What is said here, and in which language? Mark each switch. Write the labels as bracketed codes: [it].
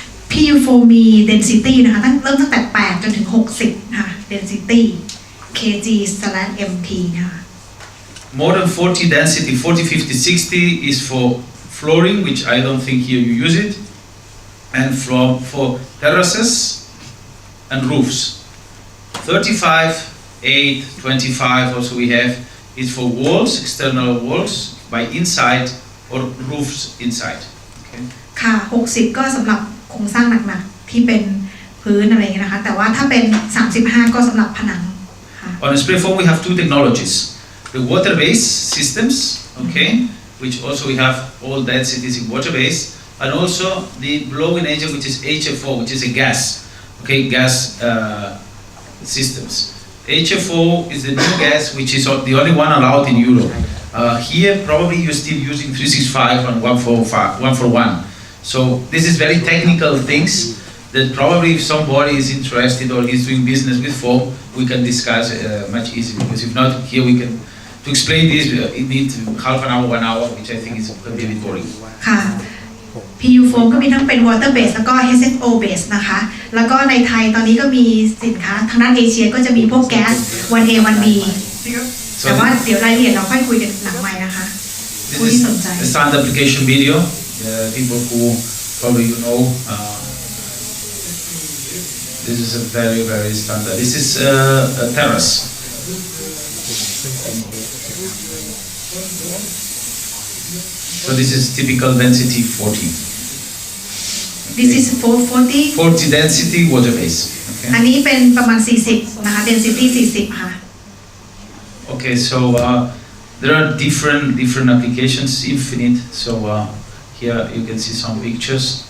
[th] PU4 มี density นะคะเริ่มตั้งแต่8จนถึง60ค่ะ density kg/mt นะคะ [en] more than 40 density, 40, 50, 60 is for flooring, which I don't think here you use it, and for terraces and roofs. 35, 8, 25 also we have is for walls, external walls, by inside or roofs inside. Okay. [th] ค่ะ60ก็สำหรับโครงสร้างหนักๆที่เป็นพื้นอะไรอย่างเงี้ยนะคะแต่ว่าถ้าเป็น35ก็สำหรับผนังค่ะ [en] On a spray foam we have two technologies. The water-based systems, okay, which also we have all densities in water-based, and also the blowing agent, which is HFO, which is a gas, okay, gas systems. HFO is the new gas, which is the only one allowed in Europe. Here, probably you're still using 365 and 141. So this is very technical things that probably if somebody is interested or is doing business with foam, we can discuss much easier. Because if not, here we can. To explain this, it needs half an hour, 1 hour, which I think is a bit boring. [th] ค่ะ PU foam ก็มีทั้งเป็น water base แล้วก็ HFO base นะคะแล้วก็ในไทยตอนนี้ก็มีสินค้าทางด้านเอเชียก็จะมีพวกแก๊ส 1A 1B แต่ว่าเดี๋ยวรายละเอียดเราค่อยคุยกันหลังไมค์นะคะผู้ที่สนใจ [en] The standard application video. People who probably you know. This is a very, very standard. This is a terrace. So this is typical density 40. This is 440 40 density water base. [th] อันนี้เป็นประมาณ40นะคะ density 40ค่ะ [en] Okay, so there are different applications, infinite. So here you can see some pictures.